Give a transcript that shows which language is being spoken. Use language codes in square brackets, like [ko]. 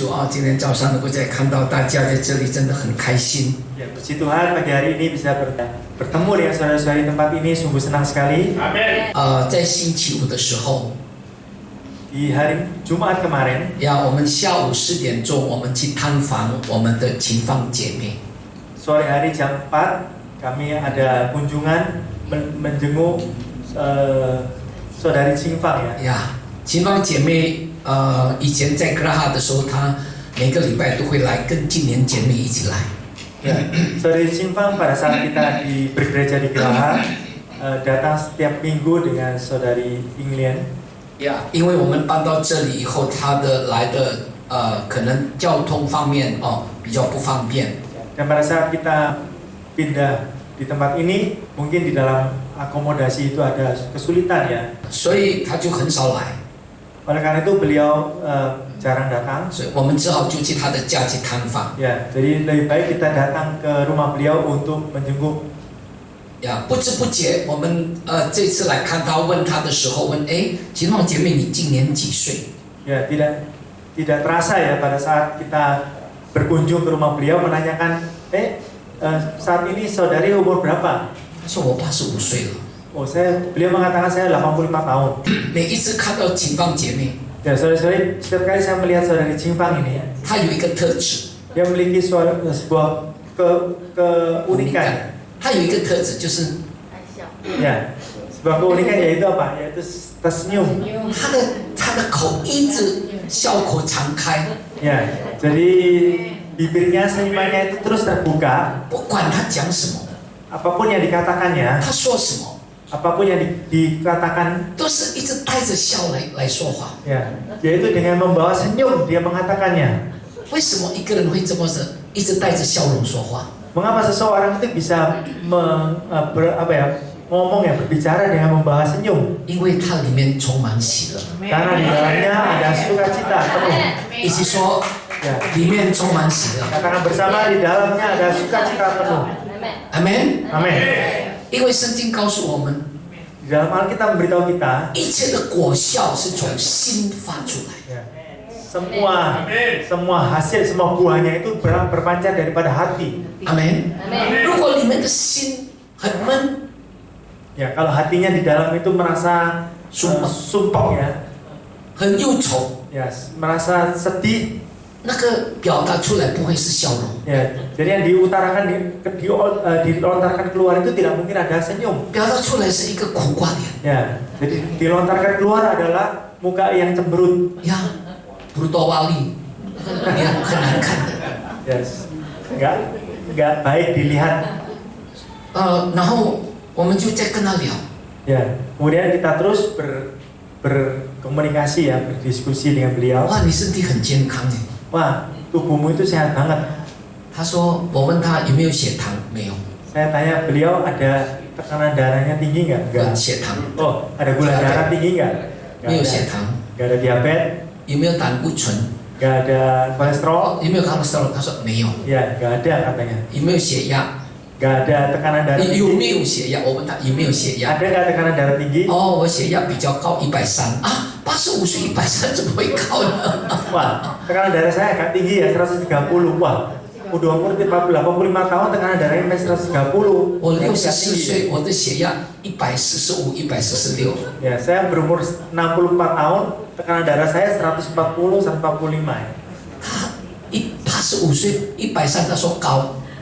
[zh] 今天早上能够再看到大家在这里，真的很开心。 [id] Ya, puji Tuhan pagi hari ini bisa bertemu dengan saudara-saudara di tempat ini, sungguh senang sekali. [zh] 在星期五的时候， [id] Di hari Jumat kemarin, [zh] 我们下午4点钟，我们去探访我们的情坊姐妹。 [id] sore hari jam 4 kami ada kunjungan menjenguk saudari Cingfang ya. [zh] 情坊姐妹以前在格拉哈的时候，她每个礼拜都会来跟青年姐妹一起来。 [id] Ya, saudari Cingfang pada saat kita bergereja di Geraha datang setiap minggu dengan saudari Inglian. [zh] 因为我们搬到这里以后，她的来的可能交通方面比较不方便。 [id] Dan pada saat kita pindah di tempat ini, mungkin di dalam akomodasi itu ada kesulitan ya. [zh] 所以她就很少来。 [id] Oleh karena itu beliau jarang datang. [zh] 所以我们只好就去她的家去探访。 [id] Ya, jadi lebih baik kita datang ke rumah beliau untuk menjenguk. [zh] 不知不觉，我们这次来看她，问她的时候问，情坊姐妹你今年几岁？ [id] Ya, tidak terasa ya pada saat kita berkunjung ke rumah beliau menanyakan, saat ini saudari umur berapa? [zh] 她说我85岁了。 [id] Oh, beliau mengatakan saya 85 tahun. [zh] 每一次看到情坊姐妹， [id] Ya, saudari, setiap kali saya melihat saudari Cingfang ini, [zh] 她有一个特质， [id] dia memiliki sebuah keunikan. [zh] 她有一个特质就是 [id] Ya, sebuah keunikan yaitu apa? Yaitu tersenyum. [zh] 她的口一直笑口常开， [id] Ya, jadi bibirnya senyumannya itu terus terbuka. [zh] 不管她讲什么， [id] Apapun yang dikatakannya, [zh] 她说什么， [id] apapun yang dikatakan, [zh] 都是一直带着笑来说话。 [id] ya, yaitu dengan membawa senyum dia mengatakannya. [zh] 为什么一个人会这么的一直带着笑容说话？ [id] Mengapa seseorang itu bisa ngomong ya, berbicara dengan membawa senyum? [zh] 因为它里面充满喜乐。 [id] Karena di dalamnya ada sukacita penuh. [zh] 一起说， [id] Ya, [zh] 里面充满喜乐。 [id] katakan bersama di dalamnya ada sukacita penuh. [zh] 阿门。 [id] Amin. [zh] 因为圣经告诉我们， [id] Di dalam Alkitab memberitahu kita, [zh] 一切的果效是从心发出来。 [id] ya, semua hasil, semua buahnya itu berpancar daripada hati. [zh] 阿门。如果你们的心很闷， [id] Ya, kalau hatinya di dalam itu merasa sumpah ya, [zh] 很忧愁， [id] ya, merasa sedih, [zh] 那个表达出来不会是笑容， [id] ya, jadi yang diutarakan dilontarkan keluar itu tidak mungkin ada senyum. [zh] 表达出来是一个苦瓜脸。 [id] Ya, jadi dilontarkan keluar adalah muka yang cemberut. brutal wali， [zh] 很难看的。 [id] Yes, nggak baik dilihat. [zh] 然后我们就在跟他聊， [id] Ya, kemudian kita terus berkomunikasi ya, berdiskusi dengan beliau. [zh] 哇，你身体很健康哎。 [id] Wah, tubuhmu itu sehat banget. [zh] 他说，我问他有没有血糖，没有， [id] Saya tanya beliau ada tekanan darahnya tinggi nggak? [zh] 有血糖， [id] Oh, ada gula darah tinggi nggak? [zh] 没有血糖， [id] Nggak ada diabetes, [zh] 有没有胆固醇， [id] nggak ada kolesterol. [zh] 有没有 cholesterol？他说没有， [id] Ya, nggak ada katanya. [zh] 有没有血压？ [id] Nggak ada tekanan darah [zh] 有 [id] tinggi. [zh] 没有血压？我问他有没有血压？ [id] Ada nggak tekanan darah tinggi? [zh] 我血压比较高，130啊，85岁130怎么会高呢？ [id] Wah, tekanan darah saya agak tinggi ya, 130. Wah, udah umur 85 tahun tekanan darahnya sampai 130. [zh] 我64岁，我的血压145、146。 [id] Ya, saya berumur 64 tahun, tekanan darah saya 140, 145 ya. [zh] 他85岁130，他说高。